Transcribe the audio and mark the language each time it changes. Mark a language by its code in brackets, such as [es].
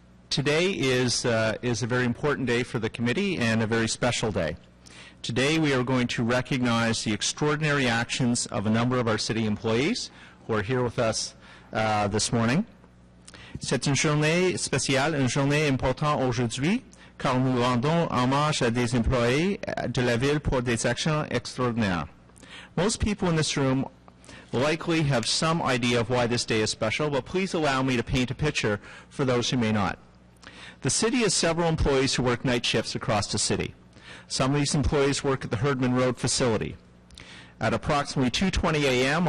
[en] Today is a very important day for the committee and a very special day. Today we are going to recognize the extraordinary actions of a number of our city employees who are here with us this morning. [fr] C'est une journée spéciale, une journée importante aujourd'hui, car nous rendons hommage à des employés de la ville pour des actions extraordinaires. [en] Most people in this room likely have some idea of why this day is special, but please allow me to paint a picture for those who may not. The city has several employees who work night shifts across the city. Some of these employees work at the Herdman Road facility. At approximately 2:20 a.m.